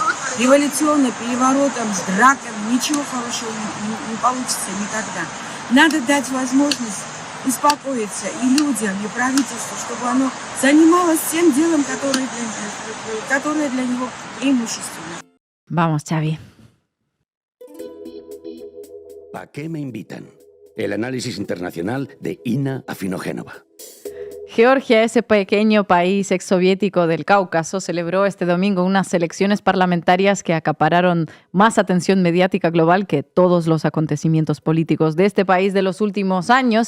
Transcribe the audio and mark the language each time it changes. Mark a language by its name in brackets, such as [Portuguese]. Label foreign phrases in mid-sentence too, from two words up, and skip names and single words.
[Russian] Революционно, переворотом, с драками ничего хорошего не получится никогда. Надо дать возможность успокоиться и людям, и правительству, чтобы оно занималось тем делом, которое для него преимущественно. [Spanish] Vamos, Xavi. ¿A qué me invitan? El análisis internacional de Inna Afinogénova. Georgia, ese pequeño país exsoviético del Cáucaso, celebró este domingo unas elecciones parlamentarias que acapararon más atención mediática global que todos los acontecimientos políticos de este país de los últimos años.